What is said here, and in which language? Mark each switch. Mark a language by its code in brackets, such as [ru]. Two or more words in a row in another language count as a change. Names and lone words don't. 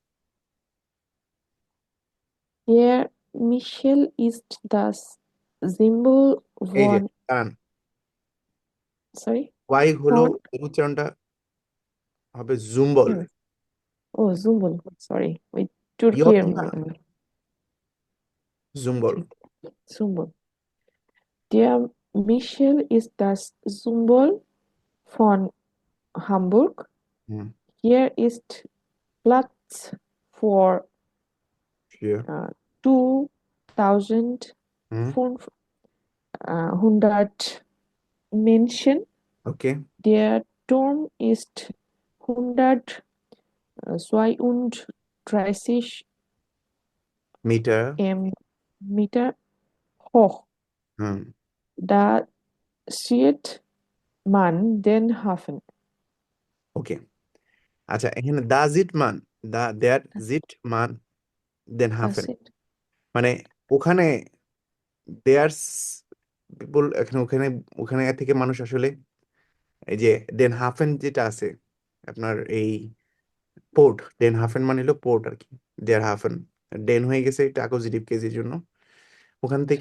[de] Hier Michel ist das Symbol [bn] এই যে [de] von, [bn] দাঁড়ান, [en] sorry, [bn] ওয়াই হলো, [de] von, [bn] এর উচ্চারণটা হবে জুম্বল। কি হবে? ও Symbol, sorry, ওই ইয়ত তুর্কির না, জুম্বল। ঠিক, [de] Symbol. Der Michel ist das Symbol von Hamburg. হুম। Hier ist Platz für [en] Sure. [de] 2500 হুম। Menschen. ওকে। Der Turm ist 132 [bn] মিটার। [de] Meter hoch. হুম। Da sieht man den Hafen. [bn] ওকে, আচ্ছা, এখানে [de] Da sieht man, da sieht man den Hafen, Acid. [bn] মানে ওখানে [en] there people, [bn] এখানে ওখানে ওখানে থেকে মানুষ আসলে এই যে [de] den Hafen [bn] যেটা আছে আপনার এই পোর্ট, [de] den Hafen [bn] মানে হলো পোর্ট আর কি, দেয়ার হাফেন, ডেন হয়ে গেছে এটা অ্যাকুজিটিভ কেসের জন্য, ওখান থেকে